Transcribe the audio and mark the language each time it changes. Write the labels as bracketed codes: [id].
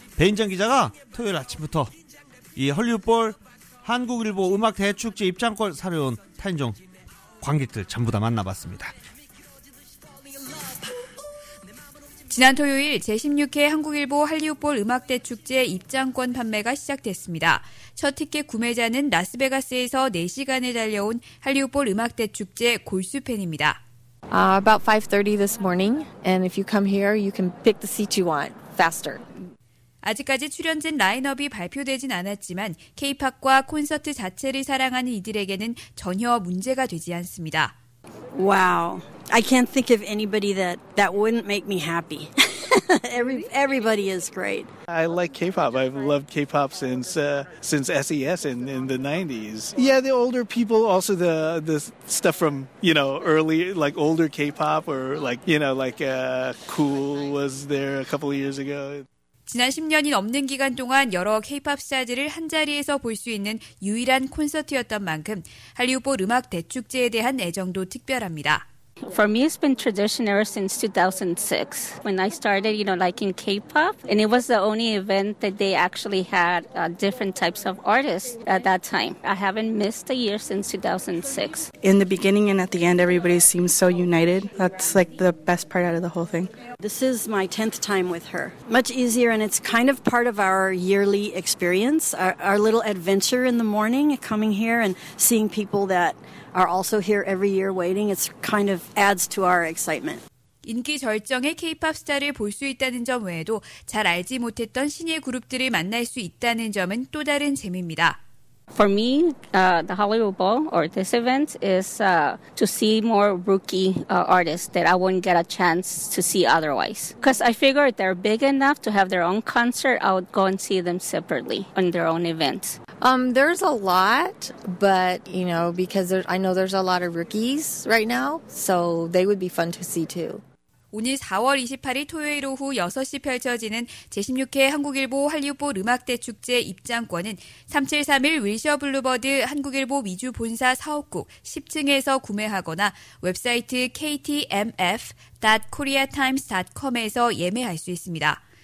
[ko] 배인정 기자가 토요일 아침부터 이 헐리우드볼 한국일보 음악 대축제 입장권 사려온 타인종 관객들 전부 다 만나봤습니다. 지난 토요일 제16회 한국일보 할리우드볼 음악대축제 입장권 판매가 시작됐습니다. 첫 티켓 구매자는 라스베가스에서 4시간을 달려온 할리우드볼 음악대축제 골수 팬입니다. [en] About 5:30 this morning and if you come here you can pick the seat you want faster. [ko] 아직까지 출연진 라인업이 발표되진 않았지만 K-POP과 콘서트 자체를 사랑하는 이들에게는 전혀 문제가 되지 않습니다. [en] Wow. I can't think of anybody that wouldn't make me happy. Everybody is great. I like K-pop. I've loved K-pop since SES in the 90s. Yeah, the older people, also the stuff from, you know, early, like older K-pop or like, you know, like Cool was there a couple of years ago. [ko] 지난 10년이 넘는 기간 동안 여러 K-POP 스타들을 한자리에서 볼 수 있는 유일한 콘서트였던 만큼 할리우드볼 음악 대축제에 대한 애정도 특별합니다. [en] For me, it's been tradition ever since 2006 when I started, you know, liking K-pop. And it was the only event that they actually had different types of artists at that time. I haven't missed a year since 2006. In the beginning and at the end, everybody seems so united. That's like the best part out of the whole thing. This is my 10th time with her. Much easier, and it's kind of part of our yearly experience, our little adventure in the morning, coming here and seeing people that are also here every year waiting. It's kind of adds to our excitement. [ko] 인기 절정의 K-pop 스타를 볼 수 있다는 점 외에도 잘 알지 못했던 신예 그룹들을 만날 수 있다는 점은 또 다른 재미입니다. [en] For me, the Hollywood Bowl or this event is to see more rookie artists that I wouldn't get a chance to see otherwise. Because I figure if they're big enough to have their own concert, I would go and see them separately on their own events. There's a lot, but, you know, because I know there's a lot of rookies right now, so they would be fun to see too. [ko] 오늘 4월 28일 토요일 오후 6시 펼쳐지는 제16회 한국일보 할리우드볼 음악대축제 입장권은 3731 윌셔 블루버드 한국일보 위주 본사 사업국 10층에서 구매하거나 웹사이트 ktmf.koreatimes.com에서 예매할 수 있습니다.